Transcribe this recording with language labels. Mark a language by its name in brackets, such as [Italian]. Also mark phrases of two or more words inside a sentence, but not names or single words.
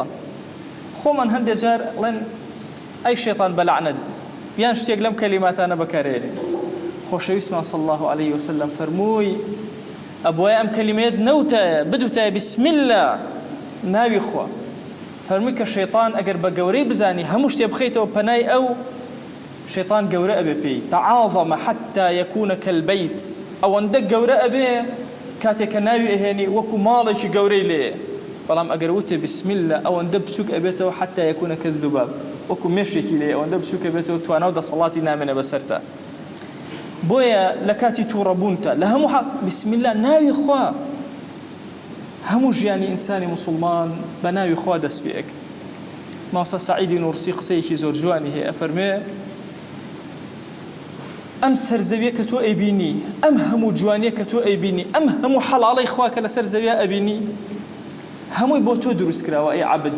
[Central Kurdish] خۆمان هەندێک جار ئەڵێن ئەی شەیطان بەلعنەت بیان شتێک لەم کەلیماتانە بەکارهێنێ. خۆشەویستمان [Arabic] صلی الله عليه وسلم [Central Kurdish] فەرمووی ئەبوایە ئەم کەلیمەیەت نەوتایە بدوتایە [Arabic] بسم الله [Central Kurdish] ناوی خوا. فەرمووی کە شەیطان ئەگەر بە گەورەی بزانی هەموو شتێ بخەیتەوە پەنای ئەو، شەیطان گەورە ئەبێ پێی. [Arabic] تعاظم حتى يكون كالبيت، [Central Kurdish] ئەوەندە گەورە ئەبێ کاتێک کە ناوی ئەهێنی وەکو ماڵێکی گەورەی لێ. بەڵام ئەگەر وتێ [Arabic] بسم الله [Central Kurdish] ئەوەندە بچووک ئەبێتەوە [Arabic] حتى يكون كالذباب، [Central Kurdish] وەکو مێشێکی لێ ئەوەندە بچووک ئەبێتەوە توانە و دەسەڵاتی نامێنە بەسەرتە. بۆیە لە کاتی تووڕەبوونتە لە هەموو [Arabic] بسم الله [Central Kurdish] ناوی خوا. هەموو ژیانی ئینسانی موسڵمان بە ناوی خوا دەست پێ ئەکە. مامۆستا سەعیدی نورسی قسەیەکی زۆر جوانی هەیە، ئەفەرمێ ئەم سەرزەویە کە تۆ ئەیبینی، ئەم هەموو جوانیە کە تۆ ئەیبینی، ئەم هەموو حەڵاڵەی خوا کە لەسەر زەویە ئەبینی، هەمووی بۆ تۆ دروست کراوە ئەی عەبد.